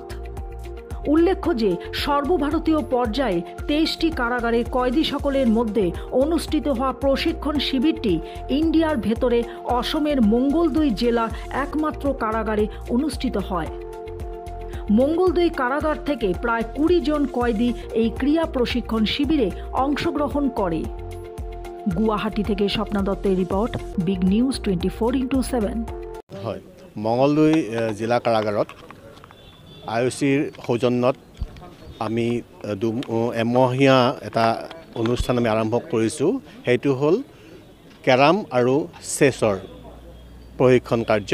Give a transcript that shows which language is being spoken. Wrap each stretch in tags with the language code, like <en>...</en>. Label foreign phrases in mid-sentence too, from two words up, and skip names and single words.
<bn>উল্লেখ্য যে সর্বভারতীয় পর্যায়ে 23টি কারাগারের কয়েদি সকলের মধ্যে অনুষ্ঠিত হওয়া প্রশিক্ষণ শিবিরটি ইন্ডিয়ার ভেতরে অসমের মঙ্গলদৈ জেলার একমাত্র কারাগারে অনুষ্ঠিত হয়। মঙ্গলদৈ কারাগার থেকে প্রায় 20 জন কয়েদি এই ক্রিয়া প্রশিক্ষণ শিবিরে অংশগ্রহণ করে। গুয়াহাটি থেকে স্বপ্না দত্তের রিপোর্ট, বিগ নিউজ 24x7।</bn> <as>হয়, মঙ্গলদৈ জিলা কাৰাগাৰত আইঅ'চিৰ সৌজন্যত আমি এমহীয়া এটা অনুষ্ঠান আমি আৰম্ভ কৰিছোঁ। সেইটো হ'ল কেৰাম আৰু চেছৰ প্ৰশিক্ষণ কাৰ্য।</as>